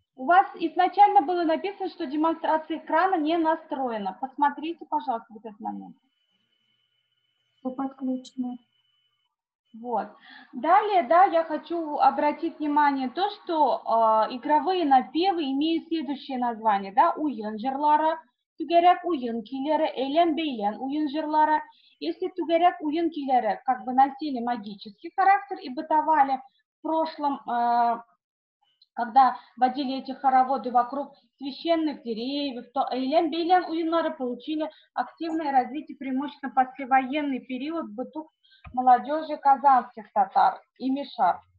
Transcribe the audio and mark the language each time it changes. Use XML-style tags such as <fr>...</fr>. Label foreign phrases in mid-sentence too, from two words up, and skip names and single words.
<ru>вас изначально было написано, что демонстрация экрана не настроена. Посмотрите, пожалуйста, в этот момент. Подключено. Вот. Далее, да, я хочу обратить внимание то, что игровые напевы имеют следующее название,</ru> <tt>да, уен жырлары, түгәрәк уен көйләре, эйлән бейлән уен жырлары.</tt> <ru>Если</ru> <tt>түгәрәк уен көйләре</tt> <ru>как бы носили магический характер и бытовали в прошлом, когда водили эти хороводы вокруг священных деревьев, то</ru> <tt>эйлән бейлән уенлары</tt> <ru>получили активное развитие преимущественно послевоенный период в быту молодежи казанских татар и мишар.</ru>